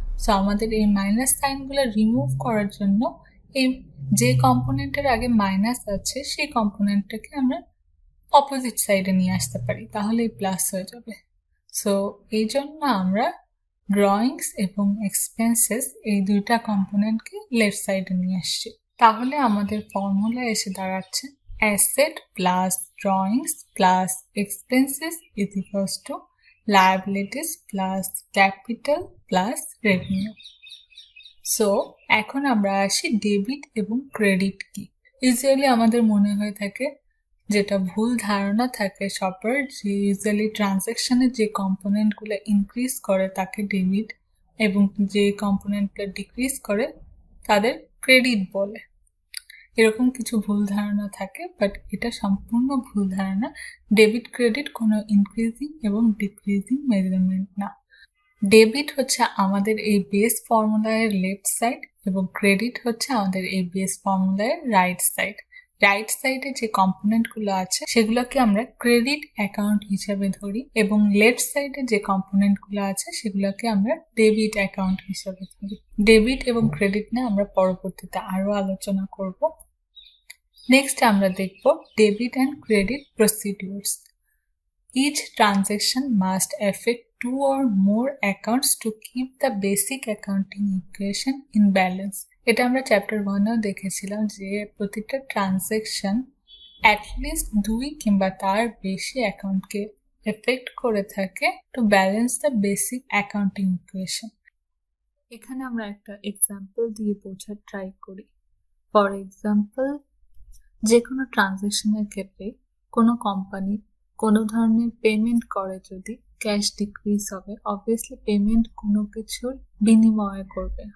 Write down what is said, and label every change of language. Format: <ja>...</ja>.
<bn>So আমাদের এই minus সাইনগুলো remove করার জন্য এই যে কম্পোনেন্টের আগে মাইনাস আছে সেই কম্পোনেন্টটাকে আমরা অপোজিট সাইডে নিয়ে আসতে পারি, তাহলে প্লাস হয়ে যাবে। সো এই জন্য আমরা ড্রয়িংস এবং এক্সপেন্সেস এই দুইটা কম্পোনেন্টকে লেফট সাইডে নিয়ে আসছি। তাহলে আমাদের ফর্মুলা এসে দাঁড়াচ্ছে</bn> <en>asset plus drawings plus expenses is equals to liabilities plus capital plus revenue.</en> <bn>So এখন আমরা আসি ডেবিট এবং ক্রেডিট কি। ইউজুয়ালি আমাদের মনে হয়ে থাকে, যেটা ভুল ধারণা থাকে সবার, যে ইউজুয়ালি ট্রানজ্যাকশনের যে কম্পোনেন্টগুলো ইনক্রিজ করে তাকে ডেবিট এবং যে কম্পোনেন্টগুলো ডিক্রিজ করে তাদের ক্রেডিট বলে। এরকম কিছু ভুল ধারণা থাকে, বাট এটা সম্পূর্ণ ভুল ধারণা। ডেবিট ক্রেডিট কোনো ইনক্রিজিং এবং ডিক্রিজিং মেজারমেন্ট না। ডেবিট হচ্ছে আমাদের এই বেস ফর্মুলার লেফট সাইড এবং ক্রেডিট হচ্ছে আমাদের এই বেস ফর্মুলার রাইট সাইড। রাইট সাইডে যে কম্পোনেন্টগুলো আছে সেগুলোকে আমরা ক্রেডিট অ্যাকাউন্ট হিসেবে ধরি এবং লেফট সাইডে যে কম্পোনেন্টগুলো আছে সেগুলোকে আমরা ডেবিট অ্যাকাউন্ট হিসেবে ধরি। ডেবিট এবং ক্রেডিট নিয়ে আমরা পরবর্তীতে আরো আলোচনা করব। নেক্সট আমরা দেখব debit and credit procedures.</bn> <en>Each transaction must affect 2 or more accounts to keep the basic accounting equation in balance.</en> <bn>এটা আমরা চ্যাপ্টার 1-এও দেখেছিলাম যে প্রতিটা ট্রানজ্যাকশন অ্যাটলিস্ট 2 কিংবা তার বেশি অ্যাকাউন্টকে এফেক্ট করে থাকে</bn> <en>To balance the basic accounting equation.</en> <bn>এখানে আমরা একটা এক্সাম্পল দিয়ে বোঝার ট্রাই করি।</bn> <en>for example,</en> <bn>যে কোনো ট্রানজ্যাকশনের ক্ষেত্রে কোনো কোম্পানি কোনো ধরনের পেমেন্ট করে যদি ক্যাশ ডিক্রিজ হবে, অবভিয়াসলি পেমেন্ট কোনো কিছুর বিনিময়ে করবে।</bn>